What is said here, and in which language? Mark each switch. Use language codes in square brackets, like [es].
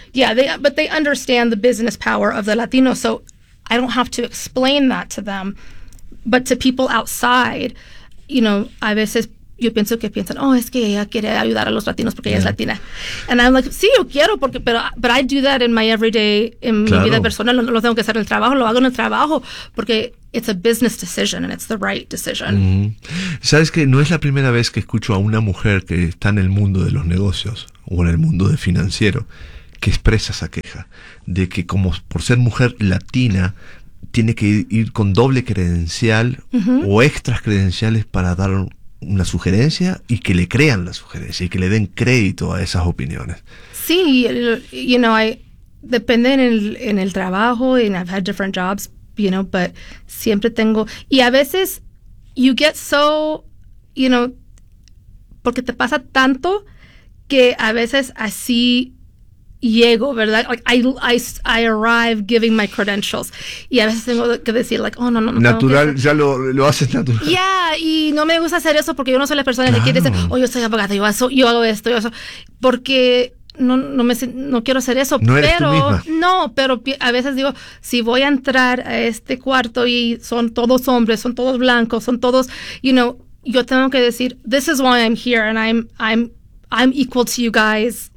[en] Yeah, but they understand the business power of the Latino. So I don't have to explain that to them. But to people outside, you know, [es] a veces... Yo pienso que piensan, oh, es que ella quiere ayudar a los latinos porque ella es latina. [en] And I'm like, [es] sí, yo quiero, porque, pero [en] I do that in my everyday, [es] en mi vida personal. No lo tengo que hacer en el trabajo, lo hago en el trabajo, porque [en] it's a business decision and it's the right decision. Mm-hmm. [es] Sabes que no es la primera vez que escucho a una mujer que está en el mundo de los negocios o en el mundo de financiero que expresa esa queja de que como por ser mujer latina, tiene que ir con doble credencial o extras credenciales para dar una sugerencia y que le crean la sugerencia y que le den crédito a esas opiniones. Sí, [en] you know, I [es] depende en el trabajo, [en] and I've had different jobs, you know, [es] but siempre tengo, y a veces [en] you get so, you know, [es] porque te pasa tanto que a veces así llego, ¿verdad? [en] Like I arrive giving my credentials. [es] Y a veces tengo que decir, like, oh, no. Natural, ya lo haces natural. Yeah, y no me gusta hacer eso porque yo no soy la persona que quiere decir, oh, yo soy abogada, yo hago esto. Porque no quiero hacer eso. No, pero eres tú misma. No, pero a veces digo, si voy a entrar a este cuarto y son todos hombres, son todos blancos, son todos, [en] you know, [es] yo tengo que decir, [en] this is why I'm here and I'm equal to you guys.